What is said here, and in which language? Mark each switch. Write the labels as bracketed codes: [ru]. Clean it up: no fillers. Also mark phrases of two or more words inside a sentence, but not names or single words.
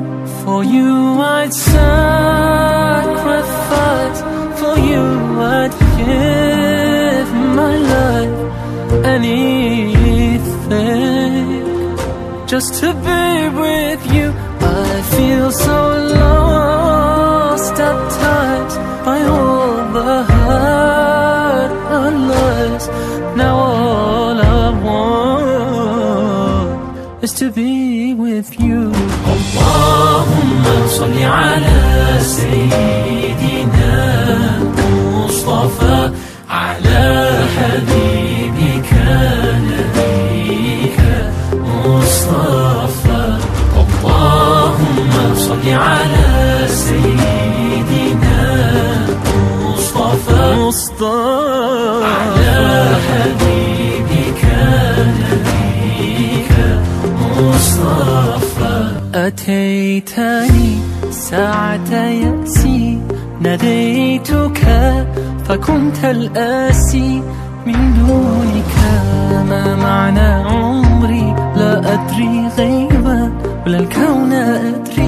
[en] For you I'd sacrifice, for you I'd give my life, anything, just to be with you. I feel so lost at times by all the hurt and lies. Now all I want is to be with you. [ar] اللهم صل على سيدنا مصطفى على حبيبك نبيك مصطفى. اللهم صل على سيدنا مصطفى مصطفى على حبيبك نبيك مصطفى. أتيتني ساعة يأسي، ناديتك فكنت الآسي. من دونك ما معنى عمري؟ لا أدري غيبا ولا الكون أدري.